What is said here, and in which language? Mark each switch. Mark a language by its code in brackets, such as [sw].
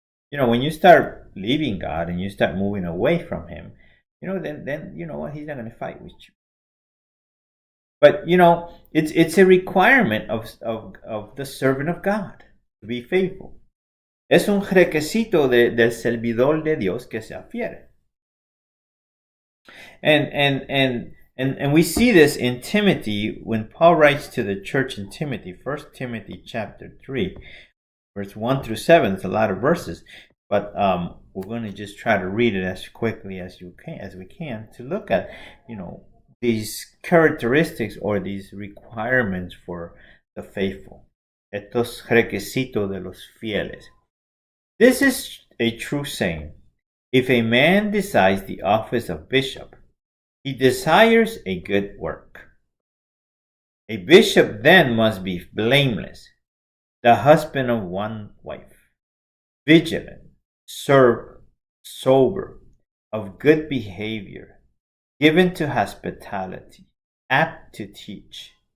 [en] When you start leaving God and you start moving away from Him, then you know what? He's not going to fight with you. But, it's a requirement of the servant of God to be faithful. [es] Es un requisito del servidor de Dios que sea fiel. [en] And we see this in Timothy when Paul writes to the church in Timothy, 1 Timothy chapter 3, verse 1 through 7. It's a lot of verses, but we're going to just try to read it as quickly as we can to look at, these characteristics or these requirements for the faithful. [es] Estos requisitos de los fieles. [en] This is a true saying. If a man decides the office of bishop, He desires a good work. A bishop then must be blameless, the husband of one wife, vigilant, sober, of good behavior, given to hospitality, apt to teach,